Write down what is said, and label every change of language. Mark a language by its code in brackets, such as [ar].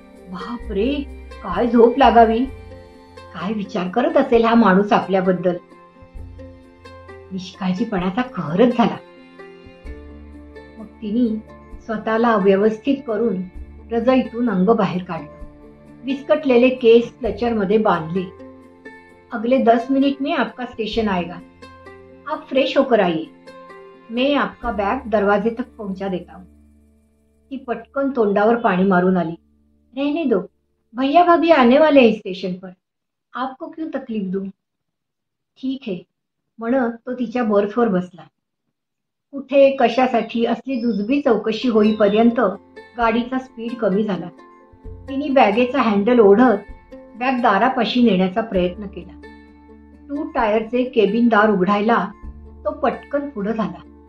[mr] बापरे, काय झोप लागावी. काय विचार करत असेल हा माणूस आपल्याबद्दल. निष्काळजीपणाचा कहरच झाला. मग तिने स्वतःला व्यवस्थित करून रजाईतून अंग बाहेर काढलं. विस्कटलेले केस क्लचर मध्ये बांधले. [hi] अगले 10 मिनिट में आपका स्टेशन आएगा, आप फ्रेश होकर आइए, मैं आपका बैग दरवाजे तक पहुंचा देता हूँ. [mr] ती पटकन तोंडावर पाणी मारून आली. [hi] रहने दो, भैया भाभी आने वाले हैं स्टेशन पर, आपको क्यों तकलीफ दूं. ठीक है [mr] म्हणत तो तिच्या बर्थवर बसला. कुठे कशासाठी असली जुजबी चौकशी होईपर्यंत गाडीचा स्पीड कमी झाला. तिने बॅगेचा हँडल ओढत बॅग दारापाशी नेण्याचा प्रयत्न केला. 2 टायरचे केबिन दार उघडायला तो पटकन पुढे झाला.